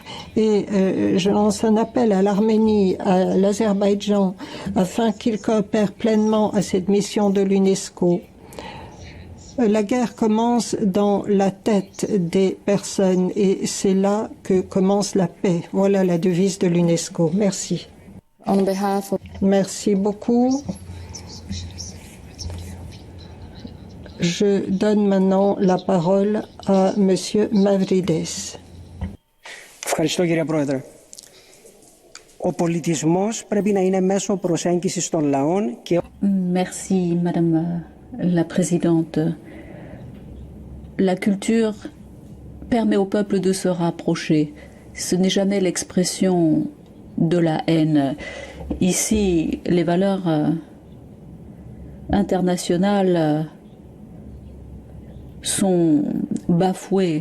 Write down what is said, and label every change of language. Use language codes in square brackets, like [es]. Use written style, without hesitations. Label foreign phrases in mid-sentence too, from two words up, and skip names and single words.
[fr] Et je lance un appel à l'Arménie, à l'Azerbaïdjan, afin qu'ils coopèrent pleinement à cette mission de l'UNESCO. La guerre commence dans la tête des personnes et c'est là que commence la paix. Voilà la devise de l'UNESCO. Merci. [en] On behalf of... [fr] Merci beaucoup. Je donne maintenant la parole à Monsieur Mavridis. [el] Ευχαριστώ κύριε Πρόεδρε. Ο πολιτισμός πρέπει να είναι μέσο προσέγγισης των λαών και... [fr] Merci, Madame la Présidente. La culture permet au peuple de se rapprocher. Ce n'est jamais l'expression de la haine. Ici, les valeurs internationales sont bafouées.